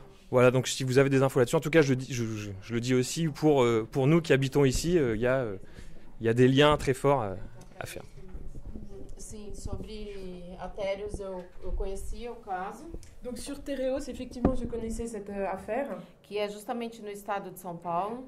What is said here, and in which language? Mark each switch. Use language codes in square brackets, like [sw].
[fr] Voilà, donc si vous avez des infos là-dessus, en tout cas, je le dis aussi pour nous qui habitons ici, il y a des liens très forts à faire. [pt] Sim, sobre Atérios, eu conhecia o caso. [fr] Donc sur Tereos, effectivement, je connaissais cette affaire. [pt] Que é justamente no estado de São Paulo.